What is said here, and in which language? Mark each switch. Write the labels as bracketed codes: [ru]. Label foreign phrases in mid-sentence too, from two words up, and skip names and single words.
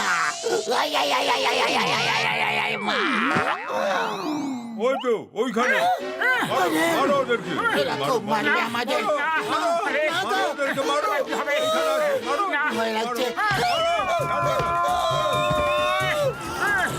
[bn] Ay, ay, ay, ay, ay, ay, ay, ay, ay, ay, ay, ma! ওই তো ওইখানে, মারো মারো ওদেরকে। এরা খুব মারবে আমাদের। মারো ওদেরকে, মারো। এখানে আছে, মারো। ভয় লাগছে। মারো, মারো।